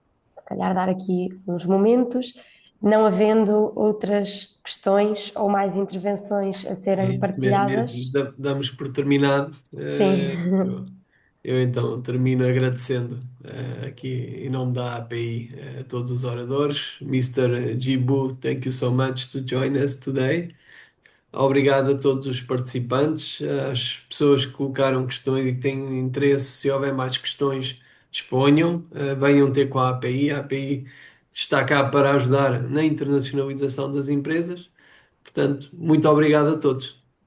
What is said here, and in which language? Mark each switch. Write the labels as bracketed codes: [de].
[pt] Se calhar dar aqui uns momentos, não havendo outras questões ou mais intervenções a serem partilhadas. Damos por terminado. Sim. Eu então termino agradecendo aqui em nome da API a todos os oradores. [en] Mr. Jibu, thank you so much to join us today. [pt] Obrigado a todos os participantes, às pessoas que colocaram questões e que têm interesse. Se houver mais questões, disponham, venham ter com a API. A API está cá para ajudar na internacionalização das empresas. Portanto, muito obrigado a todos.